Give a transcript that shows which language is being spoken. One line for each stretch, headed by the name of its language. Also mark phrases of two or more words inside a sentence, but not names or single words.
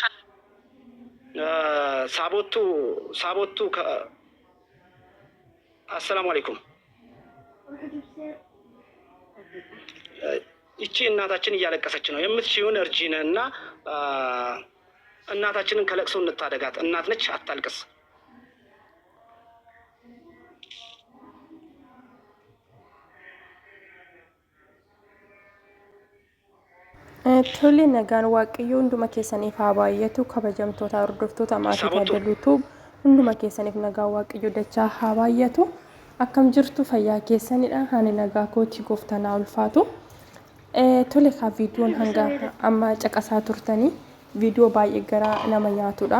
Amharic: ሳቦቱ አሰላሙ አለይኩም። ይቺ እናታችን እያለቀሰች ነው። የምትችይውን እርጂን እና እናታችንን ከለቅሶ እንታደጋት። እናት ነች፣ አታልቅስ።
Oromo: Tole nagaan Waaqayyoo hunduma keessaniif haa baay'atu kabajamtoota hordoftoota maatii Taaddaluu hunduma keessaniif nagaa waaqayyo dachaa haa baay'atu. Akkam jirtu fayyaa keessanidha. Ani nagaa kooti gooftanaa ulfaatu. Tole ka viidiyoon hanga amma caqasaa turtanii viidiyoo baay'ee garaa nama nyaatudha.